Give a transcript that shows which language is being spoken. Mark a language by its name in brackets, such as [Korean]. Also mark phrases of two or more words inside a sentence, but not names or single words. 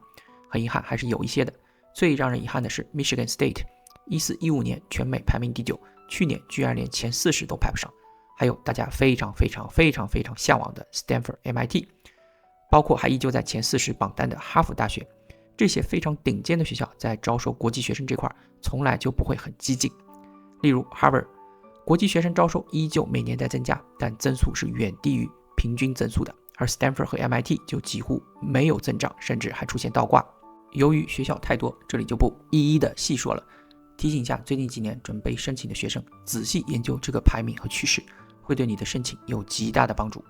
[Chinese] 很遺憾還是有一些的。最讓人遺憾的是 Michigan State， 14-15年全美排名第9，去年居然連前40都排不上。還有大家非常向往的 Stanford、MIT， 包括還依舊在前40榜单的哈佛大学。這些非常頂尖的學校在招收國際學生這塊從來就不會很激進。例如 Harvard， 國際學生招收依舊每年在增加，但增速是遠低於平均增速的，而 Stanford 和 MIT 就幾乎沒有增長，甚至還出現倒掛。由於學校太多，這裡就不一一的細說了，提醒一下最近幾年準備申請的學生，仔細研究這個排名和趨勢，會對你的申請有極大的幫助。